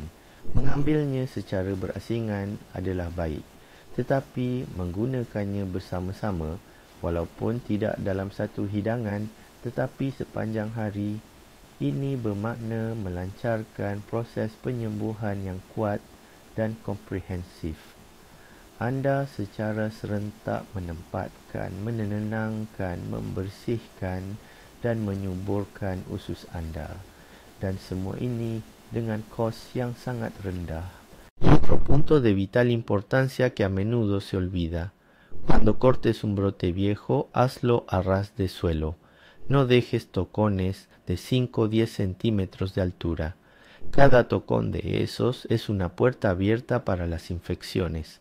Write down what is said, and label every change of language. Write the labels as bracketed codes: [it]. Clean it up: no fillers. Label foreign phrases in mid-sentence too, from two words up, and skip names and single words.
[ms] Mengambilnya secara berasingan adalah baik, tetapi menggunakannya bersama-sama walaupun tidak dalam satu hidangan tetapi sepanjang hari, ini bermakna melancarkan proses penyembuhan yang kuat dan komprehensif. Anda secara serentak menempatkan, menenangkan, membersihkan dan menyuburkan usus anda. Dan semua ini dengan kos yang sangat rendah. [es] Otro punto de vital importancia que a menudo se olvida. Cuando cortes un brote viejo, hazlo a ras de suelo. No dejes tocones de 5 o 10 centímetros de altura. Cada tocón de esos es una puerta abierta para las infecciones.